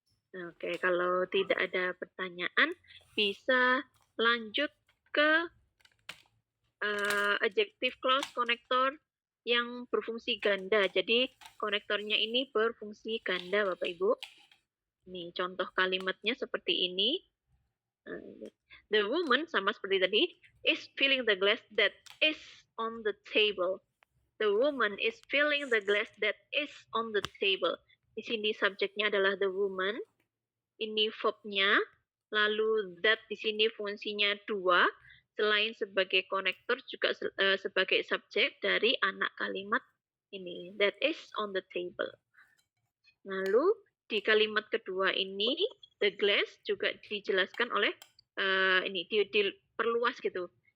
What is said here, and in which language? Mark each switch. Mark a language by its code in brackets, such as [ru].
[id] Oke, kalau tidak ada pertanyaan, bisa lanjut ke adjective clause konektor yang berfungsi ganda. Jadi konektornya ini berfungsi ganda, Bapak Ibu. Nih, contoh kalimatnya seperti ini. [en] The woman, [id] sama seperti tadi, [en] is filling the glass that is on the table. The woman is filling the glass that is on the table. [id] Di sini subjeknya adalah the woman. Ini verbnya. Lalu that di sini fungsinya dua. Selain sebagai konektor juga sebagai subjek dari anak kalimat ini. [en] That is on the table. [id] Lalu di kalimat kedua ini, the glass juga dijelaskan oleh ini diperluas gitu.